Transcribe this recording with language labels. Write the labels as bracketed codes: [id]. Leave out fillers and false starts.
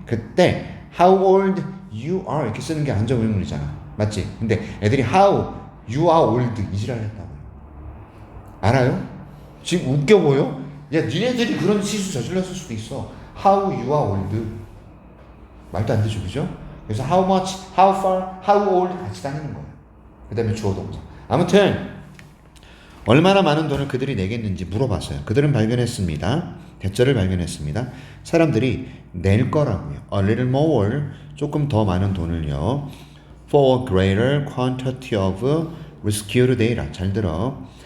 [ko] 그때 [en] how old you are [ko] 이렇게 쓰는 게 간접 의문이잖아. 맞지? 근데 애들이 [en] how you are old [ko] 이 지랄 했다고. 알아요? 지금 웃겨 보여? 야, 니네들이 그런 실수 저질렀을 수도 있어. [en] How you are old. [ko] 말도 안 되죠, 그죠? 그래서 how much, how far, how old 같이 다니는 거예요. 그 다음에 주어 동사. 아무튼 얼마나 많은 돈을 그들이 내겠는지 물어봤어요. 그들은 발견했습니다. 대절을 발견했습니다. 사람들이 낼 거라고요. [en] A little more, 조금 더 많은 돈을요. For a greater quantity of rescued data. [ko] 잘 들어.